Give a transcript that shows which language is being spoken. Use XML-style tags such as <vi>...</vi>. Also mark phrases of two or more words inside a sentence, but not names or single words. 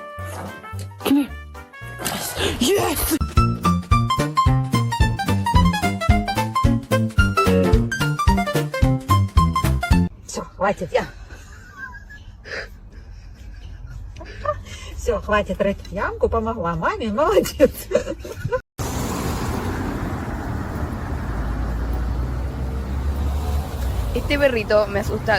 <en>Come here. Yes!</en> <ru>Все, хватит, я. Все, хватит рыть ямку, помогла маме, молодец.</ru> <es>Este perrito me asusta.</es>